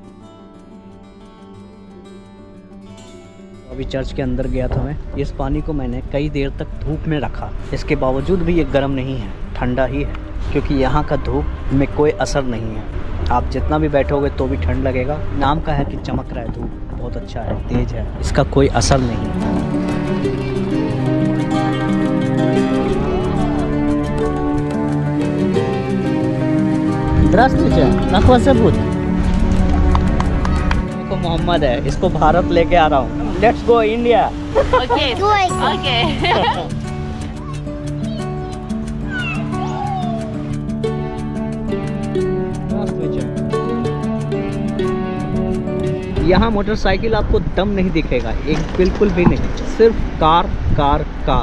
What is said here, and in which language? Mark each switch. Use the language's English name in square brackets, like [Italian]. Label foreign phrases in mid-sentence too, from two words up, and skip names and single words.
[Hindi] अभी चर्च के अंदर गया था मैं। इस पानी को मैंने कई देर तक धूप में रखा, इसके बावजूद भी ये गर्म नहीं है, ठंडा ही है, क्योंकि यहाँ का धूप में कोई असर नहीं है। आप जितना भी बैठोगे तो भी ठंड लगेगा। नाम का है कि चमक रहा है, धूप बहुत अच्छा है, तेज है, इसका कोई असर नहीं है। [Russian] Здравствуйте, как вас зовут? [Hindi] देखो मोहम्मद है, इसको भारत लेके आ रहा हूँ। [English] Let's go India. Okay. Okay. [Hindi] यहाँ मोटरसाइकिल आपको दम नहीं दिखेगा, एक बिल्कुल भी नहीं, सिर्फ कार कार कार।